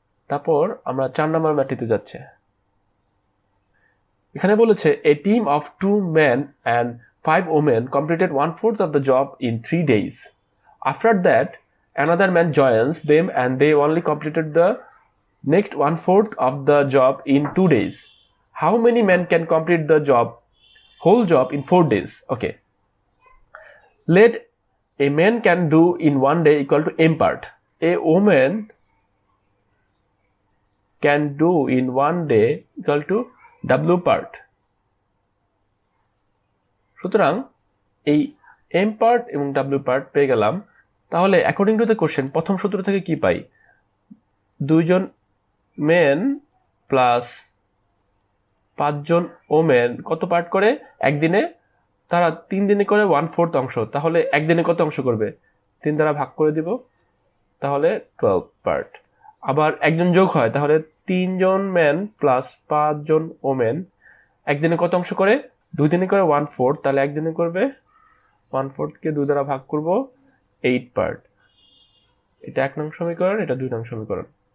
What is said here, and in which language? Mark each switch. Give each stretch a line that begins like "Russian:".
Bangla: তারপর আমরা 4 নম্বর ম্যাটটিতে যাচ্ছি এখানে বলেছে
English: a team of 2 men and 5 women completed 1/4 of the job in 3 days. After that, another man joins them and they only completed the next 1/4 of the job in 2 days. How many men can complete the whole job in 4 days? Okay. Let a man can do in 1 day equal to m part. A woman can do in 1 day equal to w part.
Bangla: সুতরাং এই m part এবং w part পেয়ে গেলাম তাহলে
English: according to the question
Bangla: প্রথম সূত্র থেকে কি পাই দুইজন মেন প্লাস 5 জন ওমেন কত পার্ট করে একদিনে তারা 3 দিনে করে 1/4 অংশ তাহলে একদিনে কত অংশ করবে 3 দ্বারা ভাগ করে দিব তাহলে 12 পার্ট আবার একজন যোগ হয় তাহলে 3 জন মেন প্লাস 5 জন ওমেন একদিনে কত অংশ করে 2 দিনে করে 1/4 তাহলে একদিনে করবে 1/4 কে 2 দ্বারা ভাগ করব 8 পার্ট এটা 1 নং সমীকরণ এটা 2 নং সমীকরণ